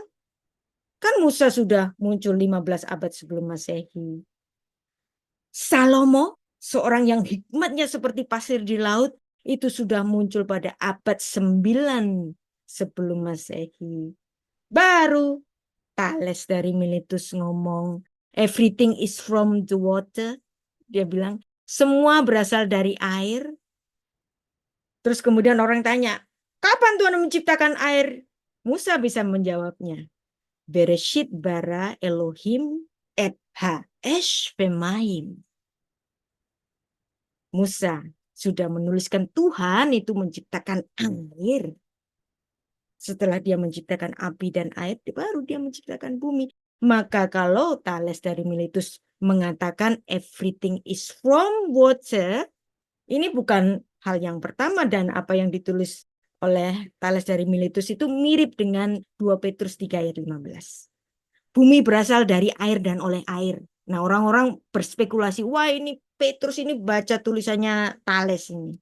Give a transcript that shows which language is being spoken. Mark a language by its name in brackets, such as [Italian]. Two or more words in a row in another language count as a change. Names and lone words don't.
[Indonesian] Kan Musa sudah muncul 15 abad sebelum Masehi. Salomo, seorang yang hikmatnya seperti pasir di laut, itu sudah muncul pada abad 9 sebelum Masehi. Baru Thales dari Miletus ngomong, [English] everything is from the water. [Indonesian] Dia bilang, semua berasal dari air. Terus kemudian orang tanya, kapan Tuhan menciptakan air? Musa bisa menjawabnya. [Hebrew] בראשית ברא אלהים את האש ומים. [Indonesian] Musa sudah menuliskan Tuhan itu menciptakan air. Setelah dia menciptakan api dan air, baru dia menciptakan bumi. Maka kalau Thales dari Miletus mengatakan [English] everything is from water, [Indonesian] ini bukan hal yang pertama, dan apa yang ditulis oleh Thales dari Miletus itu mirip dengan 2 Petrus 3 ayat 15. Bumi berasal dari air dan oleh air. Nah, orang-orang berspekulasi, wah ini Petrus ini baca tulisannya Thales ini.